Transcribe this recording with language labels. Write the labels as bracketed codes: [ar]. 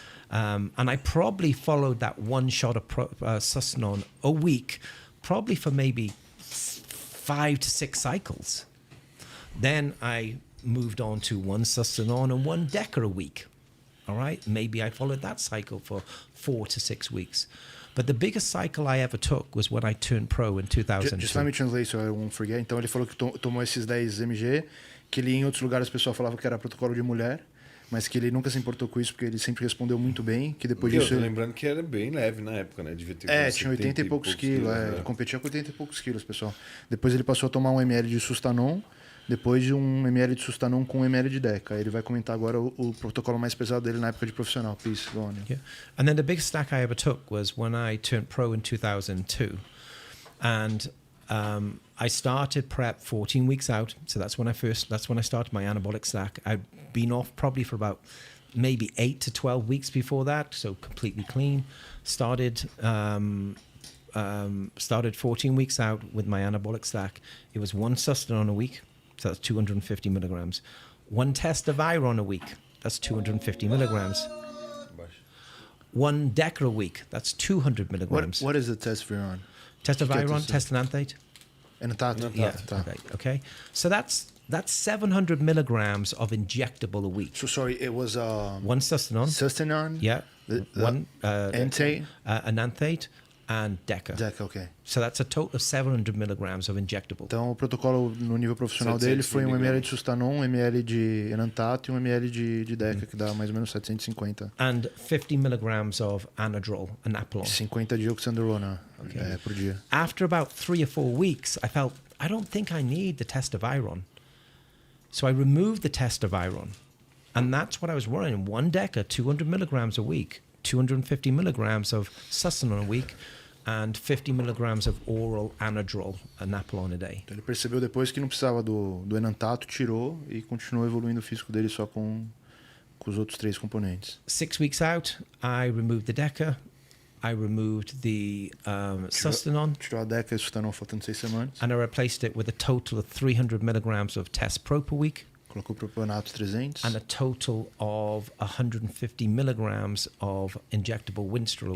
[en] And I probably followed that 1 shot of Sustanon a week, probably for maybe 5 to 6 cycles. Then I moved on to 1 Sustanon and 1 Deca a week. All right, maybe I followed that cycle for 4 to 6 weeks. But the biggest cycle I ever took was when I turned pro in 2002. Just let me translate so I won't forget. [pt] Então ele falou que tomou esses 10 mg, que ele em outros lugares o pessoal falava que era protocolo de mulher, mas que ele nunca se importou com isso porque ele sempre respondeu muito bem, que depois disso... Eu tô lembrando que era bem leve na época, né? Devia ter tinha 80 e poucos quilos. Ele competia com 80 e poucos quilos, pessoal. Depois ele passou a tomar 1 ml de Sustanon, depois de 1 ml de Sustanon com 1 ml de Deca. Ele vai comentar agora o protocolo mais pesado dele na época de profissional. [en] Please, go on. Yeah. And then the biggest stack I ever took was when I turned pro in 2002. And I started prep 14 weeks out. So that's when I started my anabolic stack. I'd been off probably for about maybe 8 to 12 weeks before that. So completely clean. Started 14 weeks out with my anabolic stack. It was 1 Sustanon a week. So that's 250 milligrams. 1 test of iron a week. That's 250 milligrams. 1 Deca a week. That's 200 milligrams. What is the test for iron? Test of iron, test enanthate. Enanthate. Yeah. Okay. So that's 700 milligrams of injectable a week. So sorry, it was 1 Sustanon. Sustanon. Yeah. 1 enanthate. Enanthate and Deca. Deca, ok. So that's a total of 700 milligrams of injectable. [pt] Então o protocolo no nível profissional dele foi 1 ml de Sustanon, 1 ml de enantato e 1 ml de Deca, que dá mais ou menos 750. [en] And 50 milligrams of anadrol, anaplon. [pt] 50 de oxandrolona por dia. [en] After about 3 or 4 weeks, I felt, I don't think I need the test of iron. So I removed the test of iron. And that's what I was running. 1 Deca, 200 milligrams a week, 250 milligrams of Sustanon a week, and 50 milligrams of oral anadrol, anaplon a day. [pt] Então ele percebeu depois que não precisava do enantato, tirou e continuou evoluindo o físico dele só com os outros 3 componentes. [en] 6 weeks out, I removed the Deca, I removed the Sustanon, [pt] Tirou a Deca e o Sustanon faltando 6 semanas. [en] and I replaced it with a total of 300 milligrams of test pro per week, [pt] Colocou propionato 300. [en] and a total of 150 milligrams of injectable Winstrol a